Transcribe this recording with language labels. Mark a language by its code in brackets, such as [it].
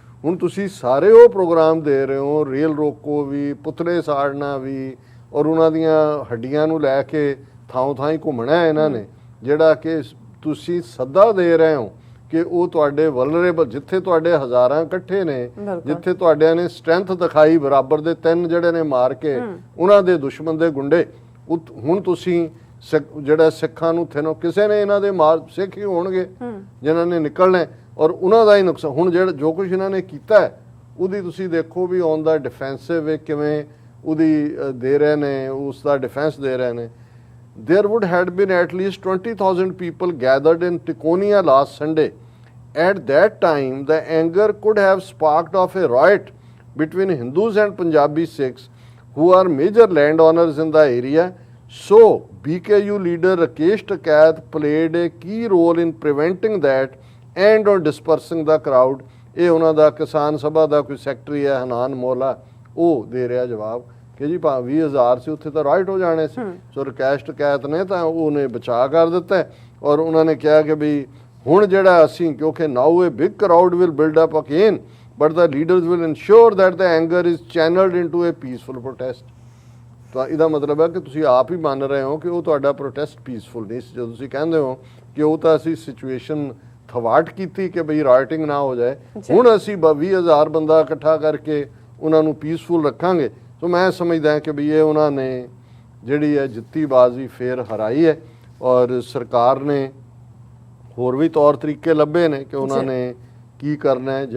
[pa] ਹੁਣ ਤੁਸੀਂ ਸਾਰੇ ਉਹ ਪ੍ਰੋਗਰਾਮ ਦੇ ਰਹੇ ਹੋ, ਰੇਲ ਰੋਕੋ ਵੀ, ਪੁਤਲੇ ਸਾੜਨਾ ਵੀ, ਔਰ ਉਹਨਾਂ ਦੀਆਂ ਹੱਡੀਆਂ ਨੂੰ ਲੈ ਕੇ ਥਾਂ ਥਾਂ ਹੀ ਘੁੰਮਣਾ ਇਹਨਾਂ ਨੇ, ਜਿਹੜਾ ਕਿ ਤੁਸੀਂ ਸੱਦਾ ਦੇ ਰਹੇ ਹੋ ਕਿ ਉਹ ਤੁਹਾਡੇ ਵਲਨਰੇਬਲ, ਜਿੱਥੇ ਤੁਹਾਡੇ ਹਜ਼ਾਰਾਂ ਇਕੱਠੇ ਨੇ, ਜਿੱਥੇ ਤੁਹਾਡਿਆਂ ਨੇ ਸਟਰੈਂਥ ਦਿਖਾਈ ਬਰਾਬਰ ਦੇ 3 ਜਿਹੜੇ ਨੇ ਮਾਰ ਕੇ ਉਹਨਾਂ ਦੇ ਦੁਸ਼ਮਣ ਦੇ ਗੁੰਡੇ, ਹੁਣ ਤੁਸੀਂ ਜਿਹੜਾ ਸਿੱਖਾਂ ਨੂੰ ਕਿਸੇ ਨੇ ਇਹਨਾਂ ਦੇ ਸਿੱਖ ਹੀ ਹੋਣਗੇ ਜਿਨ੍ਹਾਂ ਨੇ ਨਿਕਲਣਾ, ਔਰ ਉਹਨਾਂ ਦਾ ਹੀ ਨੁਕਸਾਨ। ਹੁਣ ਜਿਹੜਾ ਜੋ ਕੁਝ ਇਹਨਾਂ ਨੇ ਕੀਤਾ ਹੈ ਉਹਦੀ ਤੁਸੀਂ ਦੇਖੋ ਵੀ [en] on the defensive [pa] ਕਿਵੇਂ ਉਹਦੀ ਦੇ ਰਹੇ ਨੇ, ਉਸ ਦਾ ਡਿਫੈਂਸ ਦੇ ਰਹੇ ਨੇ। [en] There would have been at least 20,000 people gathered in Ticonia last Sunday. At that time, the anger could have sparked off a riot between Hindus and Punjabi Sikhs, who are major landowners in the area. So, BKU leader Rakesh Tikait played a key role in preventing that and on dispersing the crowd. [pa] ਇਹ ਉਹਨਾਂ ਦਾ ਕਿਸਾਨ ਸਭਾ ਦਾ ਕੋਈ secretary ਹੈ ਹਨਾਨ ਮੋਲਾ, ਉਹ ਦੇ ਰਿਹਾ ਜਵਾਬ ਕਿ ਜੀ 20,000 ਸੀ, ਉੱਥੇ ਤਾਂ ਰਾਈਟ ਹੋ ਜਾਣੇ ਸੀ। ਸੋ ਰਕੇਸ਼ ਟਕੈਤ ਨੇ ਤਾਂ ਉਹਨੇ ਬਚਾ ਕਰ ਦਿੱਤਾ। ਔਰ ਉਹਨਾਂ ਨੇ ਕਿਹਾ ਕਿ ਵੀ ਹੁਣ ਜਿਹੜਾ ਅਸੀਂ, ਕਿਉਂਕਿ [en] Now ਇਹ big crowd will build up again but the leaders will ensure that the anger is channeled into a peaceful protest. [pa] ਤਾਂ ਇਹਦਾ ਮਤਲਬ ਹੈ ਕਿ ਤੁਸੀਂ ਆਪ ਹੀ ਮੰਨ ਰਹੇ ਹੋ ਕਿ ਉਹ ਤੁਹਾਡਾ ਪ੍ਰੋਟੈਸਟ ਪੀਸਫੁਲ ਨਹੀਂ ਸੀ। ਜਦੋਂ ਤੁਸੀਂ ਕਹਿੰਦੇ ਹੋ ਕਿ ਉਹ ਤਾਂ ਅਸੀਂ ਸਿਚੁਏਸ਼ਨ ਥਵਾਟ ਕੀਤੀ ਕਿ ਬਈ ਰਾਈਟਿੰਗ ਨਾ ਹੋ ਜਾਏ, ਹੁਣ ਅਸੀਂ 20,000 ਬੰਦਾ ਇਕੱਠਾ ਕਰਕੇ ਉਹਨਾਂ ਨੂੰ ਪੀਸਫੁਲ ਰੱਖਾਂਗੇ। ਸੋ ਮੈਂ ਸਮਝਦਾ ਕਿ ਵੀ ਇਹ ਉਹਨਾਂ ਨੇ ਜਿਹੜੀ ਹੈ ਜਿੱਤੀ ਬਾਜ਼ੀ ਫੇਰ ਹਰਾਈ ਹੈ, ਔਰ ਸਰਕਾਰ ਨੇ ਹੋਰ ਵੀ ਤੌਰ ਤਰੀਕੇ ਲੱਭੇ ਨੇ ਕਿ ਉਹਨਾਂ ਨੇ ਕੀ ਕਰਨਾ ਹੈ।